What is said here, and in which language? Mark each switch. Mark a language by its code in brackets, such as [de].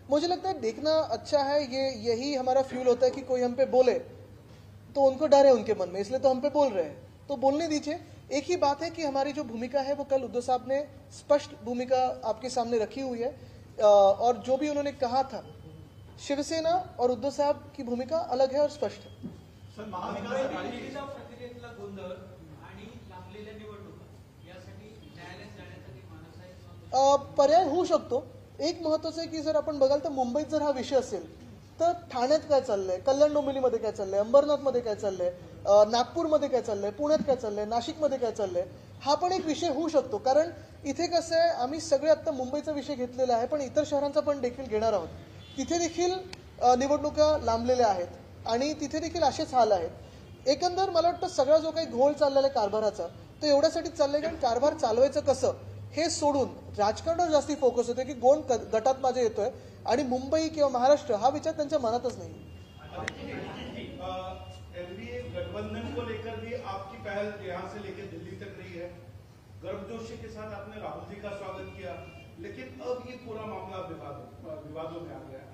[hi] मुझे लगता है देखना अच्छा है. यही हमारा फ्यूल होता है कि कोई हम पे बोले तो उनको डर है उनके मन में, इसलिए तो हम पे बोल रहे हैं, तो बोलने दीजिए. एक ही बात है कि हमारी जो भूमिका है वो कल उद्धव साहब ने स्पष्ट भूमिका आपके सामने रखी हुई है. और जो भी उन्होंने कहा था शिवसेना और उद्धव साहब की भूमिका अलग है और स्पष्ट है. [mr] सर, महाविकास आघाडी प्रक्रियेतला गोंधळ आणि लांबलेल्या निवडणुका यासाठी न्यायालयात जाण्यासाठी मानस आहे किंवा पर्याय होऊ शकतो. एक महत्वाचं आहे की जर आपण बघाल तर मुंबईत जर हा विषय असेल तर ठाण्यात काय चाललंय, कल्याण डोंबिवलीमध्ये काय चाललंय, अंबरनाथमध्ये काय चाललंय, नागपूरमध्ये काय चाललंय, पुण्यात काय चाललंय, नाशिकमध्ये काय चाललंय, हा पण एक विषय होऊ शकतो. कारण इथे कसं आहे, आम्ही सगळे आता मुंबईचा विषय घेतलेला आहे पण इतर शहरांचा पण देखील घेणार आहोत. तिथे देखील निवडणुका लांबलेल्या आहेत आणि तिथे देखील असेच हाल आहेत. एकंदर मला वाटतं सगळा जो काही घोळ चाललेला आहे कारभाराचा तो एवढ्यासाठीच चाललाय कारण कारभार चालवायचं कसं हे सोडून राजकारणावर जास्ती फोकस होते की कोण गटात माझे येतोय आणि मुंबई किंवा महाराष्ट्र हा विचार त्यांच्या मनातच नाही. [hi] एनडीए गठबंधन को लेकर भी आपकी पहल यहाँ से लेकर दिल्ली तक रही है. गर्मजोशी के साथ आपने राहुल जी का स्वागत किया, लेकिन अब ये पूरा मामला विवादों में आ गया.